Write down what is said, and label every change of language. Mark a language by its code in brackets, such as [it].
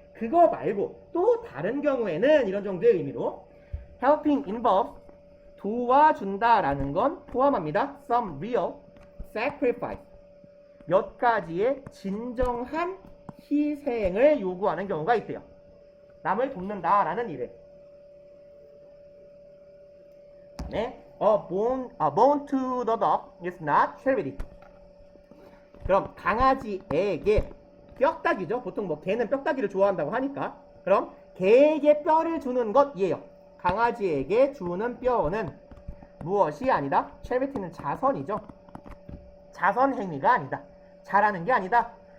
[ko] 그거 말고 또 다른 경우에는 이런 정도의 의미로 [en] helping involves [ko] 도와준다라는 건 포함합니다. [en] some real sacrifice [ko] 몇 가지의 진정한 희생을 요구하는 경우가 있대요. 남을 돕는다라는 일에. 네, [en] a bone to the dog is not charity. [ko] 그럼 강아지에게 뼈다귀죠. 보통 뭐 개는 뼈다귀를 좋아한다고 하니까. 그럼 개에게 뼈를 주는 것이에요. 강아지에게 주는 뼈는 무엇이 아니다? charity는 자선이죠. 자선 행위가 아니다. 잘하는 게 아니다.